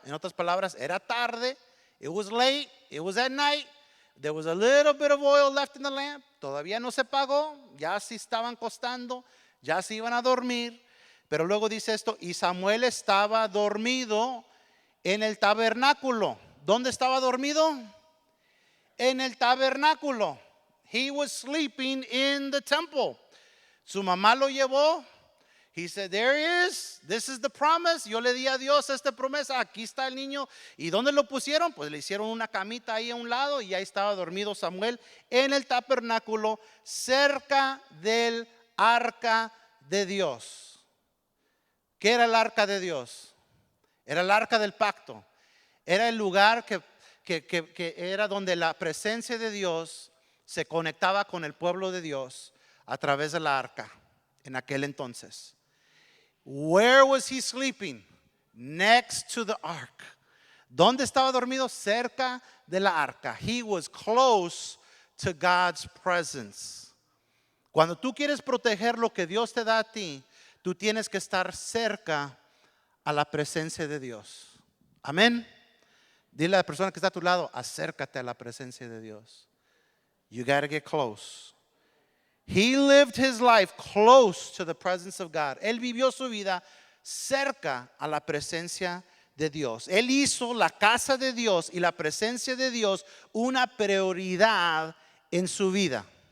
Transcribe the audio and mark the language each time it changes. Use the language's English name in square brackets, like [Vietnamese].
[Spanish] En otras palabras, era tarde, [English] it was late, it was at night, there was a little bit of oil left in the lamp, [Spanish] todavía no se apagó, ya se estaban acostando, ya se iban a dormir. Pero luego dice esto, y Samuel estaba dormido en el tabernáculo. ¿Dónde estaba dormido? En el tabernáculo. [English] He was sleeping in the temple. [Spanish] Su mamá lo llevó. [English] He said, there he is. This is the promise. [Spanish] Yo le di a Dios esta promesa. Aquí está el niño. ¿Y dónde lo pusieron? Pues le hicieron una camita ahí a un lado y ahí estaba dormido Samuel en el tabernáculo cerca del arca de Dios. ¿Qué era el arca de Dios? Era el arca del pacto. Era el lugar que era donde la presencia de Dios se conectaba con el pueblo de Dios a través de la arca en aquel entonces. [English] Where was he sleeping? Next to the ark. [Spanish] ¿Dónde estaba dormido? Cerca de la arca. [English] He was close to God's presence. [Spanish] Cuando tú quieres proteger lo que Dios te da a ti, tú tienes que estar cerca a la presencia de Dios. Amén. Dile a la persona que está a tu lado, acércate a la presencia de Dios. [English] You got to get close. He lived his life close to the presence of God. [Spanish] Él vivió su vida cerca a la presencia de Dios. Él hizo la casa de Dios y la presencia de Dios una prioridad en su vida.